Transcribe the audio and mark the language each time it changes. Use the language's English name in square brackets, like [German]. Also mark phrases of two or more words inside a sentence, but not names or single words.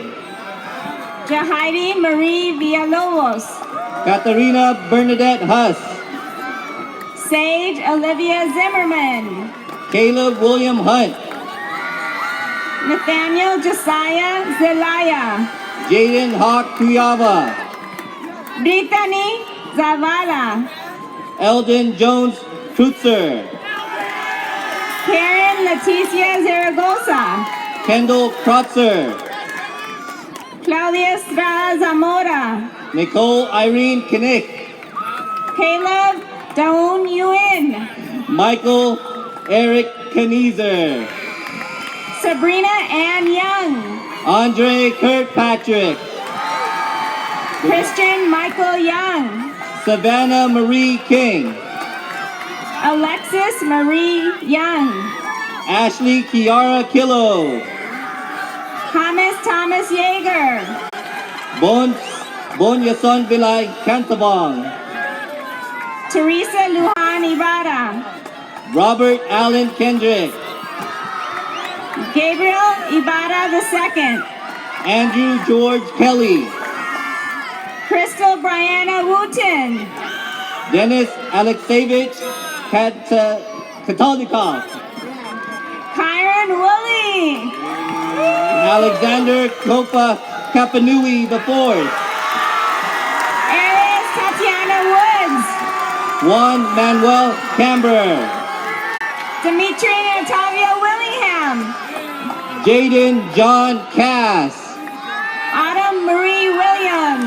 [English] Jahaidi Marie Villalobos. Katharina Bernadette Huss. Sage Olivia Zimmerman. Caleb William Hunt. Nathaniel Josiah Zelaya. Jaden Hawk Tuyava. Brittany Zavala. Eldon Jones Trutzer. Karen Leticia Zaragoza. Kendall Krotzer. Claudia Estrada Zamora. Nicole Irene Kinnick. Caleb Daun Yuen. Michael Eric Kniezer. Sabrina Ann Young. Andre Kirkpatrick. Christian Michael Young. Savannah Marie King. Alexis Marie Young. Ashley Kiara Killo. Thomas Thomas Yeager. Bon Yason Vilay Cantabong. Teresa Lujan Ibarra. Robert Allen Kendrick. Gabriel Ibarra II. Andrew George Kelly. Crystal Brianna Wooten. Dennis Alexeyevich Katolikov. Kyron Woolley. Alexander Kopa Kapanui IV. Aries Tatiana Woods. Juan Manuel Camber. Dimitri Natalia Willingham. Jaden John Cass. Autumn Marie Williams.